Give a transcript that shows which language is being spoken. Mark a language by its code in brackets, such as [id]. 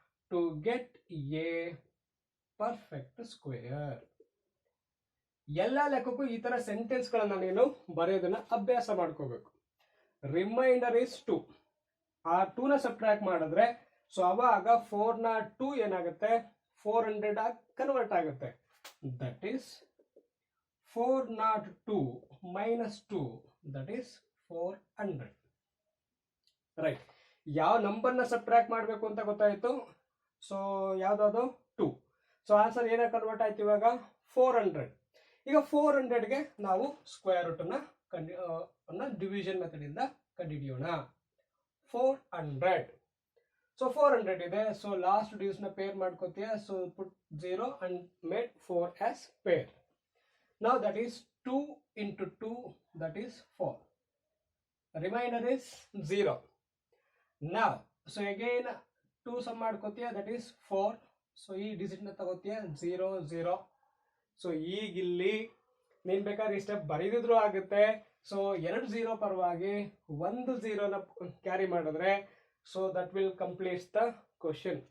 [en] To get a perfect square. [kn] ಎಲ್ಲ ಲೆಕ್ಕಕ್ಕೂ ಈ ತರ ಸೆಂಟೆನ್ಸ್ ಗಳನ್ನ ನೀನು ಬರೆಯೋದನ್ನ ಅಭ್ಯಾಸ ಮಾಡ್ಕೋಬೇಕು. [en] Remainder is 2. [kn] ಆ 2ನ ಸಬ್ಟ್ರಾಕ್ಟ್ ಮಾಡಿದ್ರೆ ಸೊ ಅವಾಗ 402 ಏನಾಗುತ್ತೆ 400 ಆಗಿ ಕನ್ವರ್ಟ್ ಆಗುತ್ತೆ. [en] That is 402 minus 2, that is 400. Right. [kn] ಯಾವ ನಂಬರ್ನ ಸಬ್ಟ್ರಾಕ್ಟ್ ಮಾಡಬೇಕು ಅಂತ ಗೊತ್ತಾಯ್ತು. ಸೊ ಯಾವ್ದಾದ್ರು 2. ಸೊ ಆನ್ಸರ್ ಏನಾಗಿ ಕನ್ವರ್ಟ್ ಆಯ್ತು ಇವಾಗ 400. ಈಗ 400ಗೆ ನಾವು ಸ್ಕ್ವೇರ್ ರೂಟ್ ಅನ್ನ ಡಿವಿಷನ್ ಮೆಥಡ್ ಇಂದ ಕಂಡುಹಿಡಿಯೋಣ. 400. ಸೊ 400 ಇದೆ. ಸೊ ಲಾಸ್ಟ್ ಡಿವಿಷನ್ ನ peer ಮಾಡ್ಕೋತೀಯ. [en] So put 0 and made 4 as pair. Now that is 2 into 2, that is 4. Remainder is 0. Now, so again 2 sum ಮಾಡ್ಕೋತೀಯ, that is 4. [kn] So ಈ ಡಿಜಿಟ್ ನ ತಗೋತೀಯ 0 0. So ಈಗ ಇಲ್ಲಿ ನೀನ್ ಬೇಕಾದ್ರೆ ಈ ಸ್ಟೆಪ್ ಬರೀದಿದ್ರು ಆಗುತ್ತೆ. ಸೊ 2 0 ಪರವಾಗಿ 1 0 ನ ಕ್ಯಾರಿ ಮಾಡಿದ್ರೆ [en] So that will complete the question.